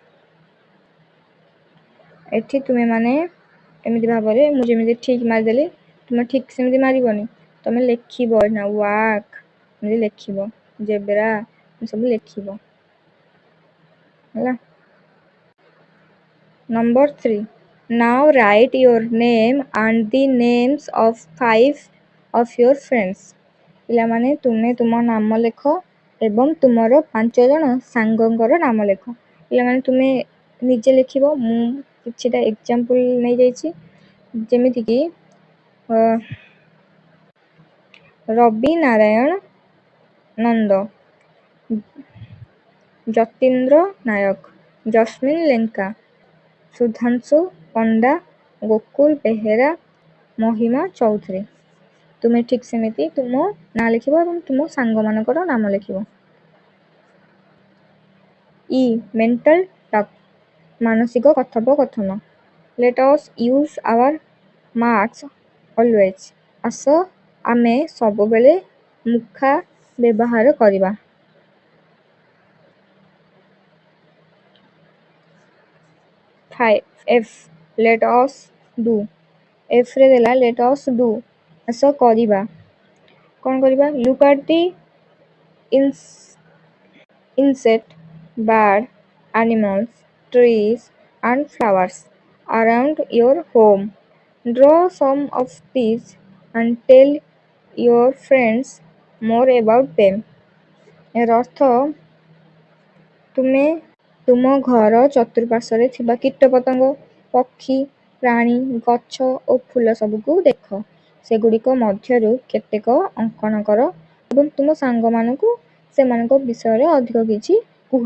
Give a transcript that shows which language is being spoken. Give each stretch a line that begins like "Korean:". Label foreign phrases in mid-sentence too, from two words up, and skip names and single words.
Odia: ଏଠି ତୁମେମାନେ ଏମିତି ଭାବରେ ମୁଁ ଯେମିତି ଠିକ୍ ମାରିଦେଲି ତୁମେ ଠିକ୍ ସେମିତି ମାରିବନି, ତୁମେ ଲେଖିବ ନା ୱାକ୍ ଏମିତି ଲେଖିବ, ଜେବ୍ରା ସବୁ ଲେଖିବ ହେଲା।
English: ନମ୍ବର 3 Now write your name and the names of 5 of your friends.
Odia: ପିଲାମାନେ ତୁମେ ତୁମ ନାମ ଲେଖ ଏବଂ ତୁମର 5 ଜଣ ସାଙ୍ଗଙ୍କର ନାମ ଲେଖ। ପିଲାମାନେ ତୁମେ ନିଜେ ଲେଖିବ। ମୁଁ କିଛିଟା ଏକ୍ଜାମ୍ପଲ୍ ନେଇଯାଇଛି, ଯେମିତିକି ରବି ନାରାୟଣ ନନ୍ଦ, ଯତୀନ୍ଦ୍ର ନାୟକ, ଜସ୍ମିନ ଲେଙ୍କା, ସୁଧାଂଶୁ ପଣ୍ଡା, ଗୋକୁଲ ବେହେରା, ମହିମା ଚୌଧୁରୀ। ତୁମେ ଠିକ୍ ସେମିତି ତୁମ ନାଁ ଲେଖିବ ଏବଂ ତୁମ ସାଙ୍ଗମାନଙ୍କର ନାମ ଲେଖିବ।
English: mental talk
Odia: ମାନସିକ କଥୋପକଥନ।
English: Let us use our masks always.
Odia: ଆସ ଆମେ ସବୁବେଳେ ମୁଖା ବ୍ୟବହାର କରିବା।
English: Let us do.
Odia: ରେ ଦେଲା
English: let us do,
Odia: ଆସ କରିବା। କ'ଣ କରିବା?
English: Look at the insect, bird, animals, trees and flowers around your home. Draw some of these and tell your friends more about them.
Odia: ଏର ଅର୍ଥ ତୁମେ ତୁମ ଘର ଚତୁଃପାର୍ଶ୍ୱରେ ଥିବା କୀଟପତଙ୍ଗ, ପକ୍ଷୀ, ପ୍ରାଣୀ, ଗଛ ଓ ଫୁଲ ସବୁକୁ ଦେଖ। ସେଗୁଡ଼ିକ ମଧ୍ୟରୁ କେତେକ ଅଙ୍କନ କର ଏବଂ ତୁମ ସାଙ୍ଗମାନଙ୍କୁ ସେମାନଙ୍କ ବିଷୟରେ ଅଧିକ କିଛି କୁହ।